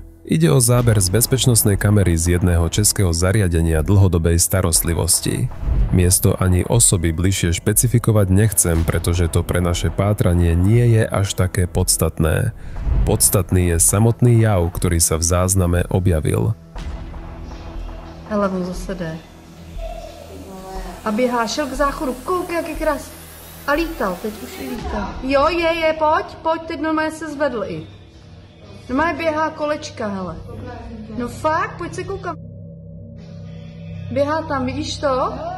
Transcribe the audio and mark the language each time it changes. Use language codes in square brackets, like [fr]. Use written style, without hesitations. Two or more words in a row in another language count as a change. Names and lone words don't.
[sk] Ide o záber z bezpečnostnej kamery z jedného českého zariadenia dlhodobej starostlivosti. Miesto ani osoby bližšie špecifikovať nechcem, pretože to pre naše pátranie nie je až také podstatné. Podstatný je samotný jav, ktorý sa v zázname objavil. [cs] Hele, on zase jde. A běhá, šel k záchodu, kouk, jaký krás. A lítal, teď už i lítal. Jo, je, pojď, teď normálně se zvedl i. Normálně běhá kolečka, hele. No fakt, pojď se koukat. Běhá tam, vidíš to?